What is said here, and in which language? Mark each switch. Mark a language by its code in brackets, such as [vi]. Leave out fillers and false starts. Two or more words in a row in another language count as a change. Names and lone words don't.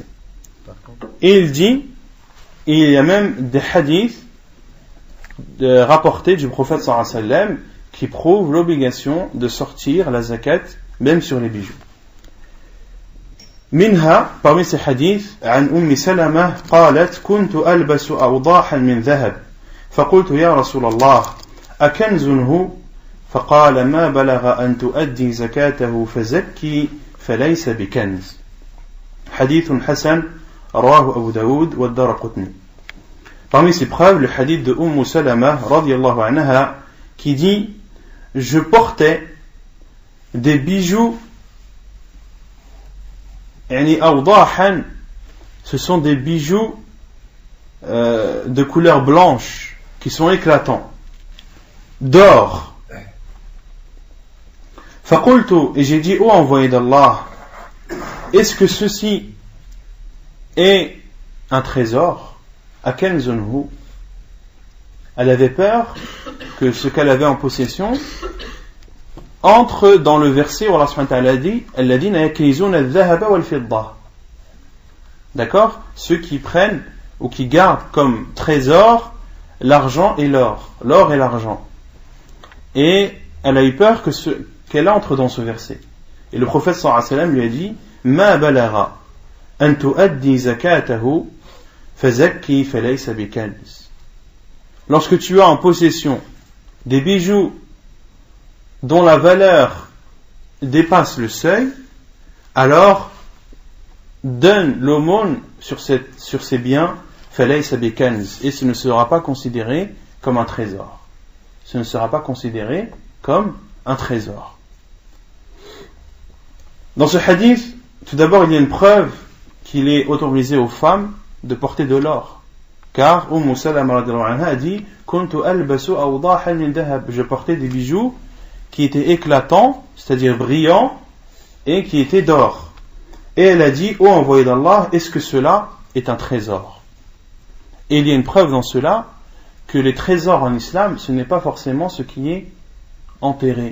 [fr] Et il dit, il y a même des hadiths rapportés du prophète [ar] صلى الله عليه وسلم [fr] qui prouvent l'obligation de sortir la zakat même sur les bijoux. [ar] منها [fr] parmi ces hadiths [ar] عن أم سلمة قالت كنت ألبس أوضاحا من ذهب فقلت يا رسول الله أكنز هو فقال ما بلغ أن تؤدي زكاته فزكي فليس بكنز حديث حسن رواه أبو داود والدارقطني. [fr] Parmi ces preuves, le hadith de Salama [ar] رضي الله عنها [fr] qui dit je portais des bijoux [ar] يعني أوضاحا, [fr] ce sont des bijoux de couleur blanche qui sont éclatants d'or. فقلت, et j'ai dit ô envoyé d'Allah, est-ce que ceci est un trésor? [ar] أكنز هو? [fr] Elle avait peur que ce qu'elle avait en possession entre dans le verset où Allah [ar] سبحانه وتعالى [fr] dit [ar] الذين يكنزون الذهب والفضة. [fr] D'accord? Ceux qui prennent ou qui gardent comme trésor l'argent et l'or et l'argent. Et elle a eu peur qu'elle entre dans ce verset. Et le prophète [ar] صلى الله عليه وسلم [fr] lui a dit [ar] ما بلغ أن تؤدي زكاته فزكي فليس بكنز. [fr] Lorsque tu as en possession des bijoux dont la valeur dépasse le seuil, alors donne l'aumône sur ces biens [ar] فليس بكنز, [fr] et ce ne sera pas considéré comme un trésor. Ce ne sera pas considéré comme un trésor. Dans ce hadith, tout d'abord, il y a une preuve qu'il est autorisé aux femmes de porter de l'or. [ar] Car Salama رضي الله عنها [fr] a dit [ar] كنت ألبس أوضاحا من ذهب. [fr] Je portais des bijoux qui étaient éclatants, c'est-à-dire brillants, et qui étaient d'or. Et elle a dit Ô envoyé d'Allah, est-ce que cela est un trésor? Et il y a une preuve dans cela que les trésors en islam, ce n'est pas forcément ce qui est enterré.